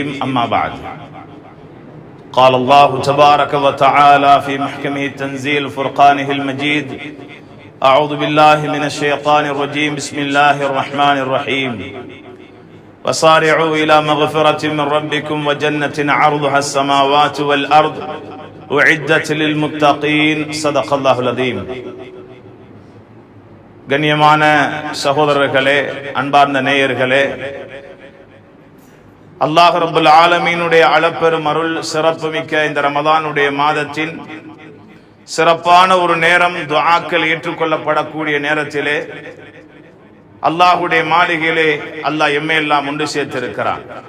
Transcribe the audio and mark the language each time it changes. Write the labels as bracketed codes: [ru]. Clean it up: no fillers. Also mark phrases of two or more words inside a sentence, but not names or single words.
[ar] أما بعد، قال الله تبارك وتعالى في محكمه التنزيل فرقانه المجيد: أعوذ بالله من الشيطان الرجيم. بسم الله الرحمن الرحيم. وصارعوا إلى مغفرة من ربكم وجنة عرضها السماوات والأرض أعدت للمتقين. صدق الله العظيم. [ta] கண்ணியமான சகோதரர்களே, அன்பார்ந்த நேயர்களே, அல்லாஹ் ரப்பல் ஆலமீனுடைய அளப்பெரும் அருள் சிறப்புமிக்க இந்த ரமதானுடைய மாதத்தின் சிறப்பான ஒரு நேரம், துஆக்கள் ஏற்றுக்கொள்ளப்படக்கூடிய நேரத்திலே அல்லாஹுடைய மாளிகையிலே அல்லாஹ் எம்மையெல்லாம் ஒன்று சேர்த்திருக்கிறான்.